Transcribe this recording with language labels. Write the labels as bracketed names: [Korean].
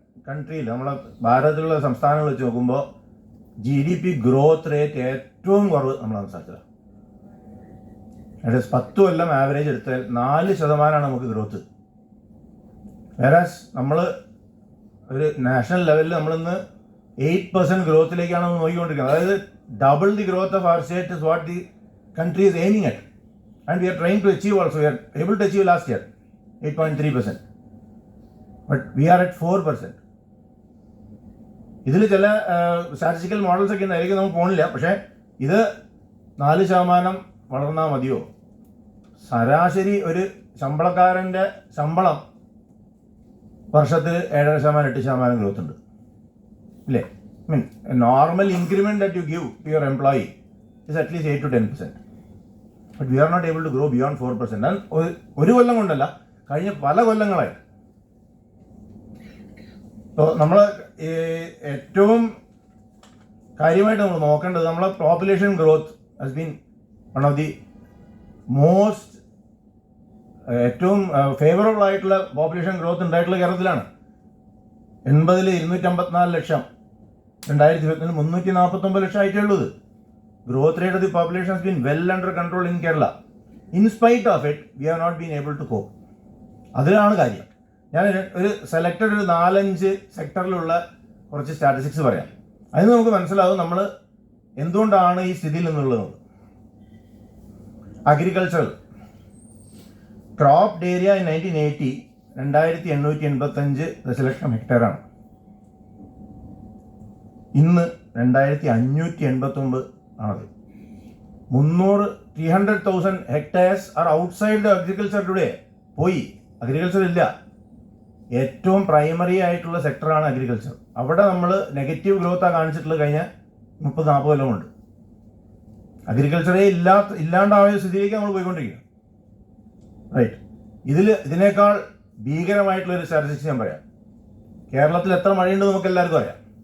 [Malayalam] കൺട്രിയിൽ നമ്മളെ ഭാരതത്തിലുള്ള സംസ്ഥാനങ്ങൾ വെച്ച് നോക്കുമ്പോൾ GDP ഗ്രോത്ത് റേറ്റ് ഏറ്റവും കുറവ് നമ്മളെ സംസ്ഥാനത്തിലാണ്. അതായത് 10 കൊല്ലം ആവറേജ് എടുത്താൽ 4% നമുക്ക് ഗ്രോത്ത്. വേറാസ് നമ്മൾ ഒരു നാഷണൽ ലെവലിൽ നമ്മളിന്ന് 8% ഗ്രോത്തിലേക്കാണ് നോക്കിക്കൊണ്ടിരിക്കുന്നത്. [English] അതായത് double the growth of our state is what the country is aiming at, and we are trying to achieve also. We are able to achieve last year 8.3%, but we are at 4%. [Malayalam] ഇതിൽ ചില statistical models ഒക്കെ ഉണ്ടായിരിക്കും, നമുക്ക് പോണില്ല. പക്ഷേ ഇത് 4% വളർന്നാൽ മതിയോ? ശരാശരി ഒരു ശമ്പളക്കാരൻ്റെ ശമ്പളം വർഷത്തിൽ 7.5% 8% ഗ്രോത്ത് ഉണ്ട് ഇല്ലേ? [English] Normal increment that you give to your employee is at least 8 to 10%. But we are not able to grow beyond 4%. [Malayalam] And ഒരു കൊല്ലം കൊണ്ടല്ല, കഴിഞ്ഞ പല കൊല്ലങ്ങളായി. അപ്പോൾ നമ്മൾ ഏറ്റവും കാര്യമായിട്ട് നമ്മൾ നോക്കേണ്ടത് നമ്മളെ [English] population growth has been one of the most [Malayalam] ഏറ്റവും ഫേവറബിൾ ആയിട്ടുള്ള പോപ്പുലേഷൻ ഗ്രോത്ത് ഉണ്ടായിട്ടുള്ള കേരളത്തിലാണ്. 80-ൽ 254 ലക്ഷം, 2020 349 ലക്ഷം ആയിട്ടേ ഉള്ളത്. [English] Growth rate of the population has been well under control in Kerala. In spite of it, we have not been able to cope. [Malayalam] അതിലാണ് കാര്യം. ഞാൻ ഒരു സെലക്റ്റഡ് ഒരു 4-5 സെക്ടറിലുള്ള കുറച്ച് സ്റ്റാറ്റിസ്റ്റിക്സ് പറയാം. അതിന് നമുക്ക് മനസ്സിലാവും നമ്മൾ എന്തുകൊണ്ടാണ് ഈ സ്ഥിതിയിൽ നിന്നുള്ളത്. [English] agricultural cropped area in 1980 2885 [Malayalam] ദശലക്ഷം ഹെക്ടറാണ്. ഇന്ന് 2589 ആണത്. [English] 300,000 hectares are outside the agriculture today. [Malayalam] പോയി, അഗ്രികൾച്ചർ ഇല്ല. ഏറ്റവും പ്രൈമറി ആയിട്ടുള്ള സെക്ടറാണ് അഗ്രികൾച്ചർ. അവിടെ നമ്മൾ നെഗറ്റീവ് ഗ്രോത്താണ് കാണിച്ചിട്ടുള്ളത് കഴിഞ്ഞ 30-40 കൊല്ലം കൊണ്ട്. അഗ്രികൾച്ചറേ ഇല്ലാണ്ടായ സ്ഥിതിയിലേക്ക് നമ്മൾ പോയിക്കൊണ്ടിരിക്കുക. റൈറ്റ്. ഇതിനേക്കാൾ ഭീകരമായിട്ടുള്ളൊരു സ്റ്റാറ്റിസ്റ്റിക്സ് ഞാൻ പറയാം. കേരളത്തിൽ എത്ര മഴയുണ്ടെന്ന് നമുക്ക് എല്ലാവർക്കും അറിയാം.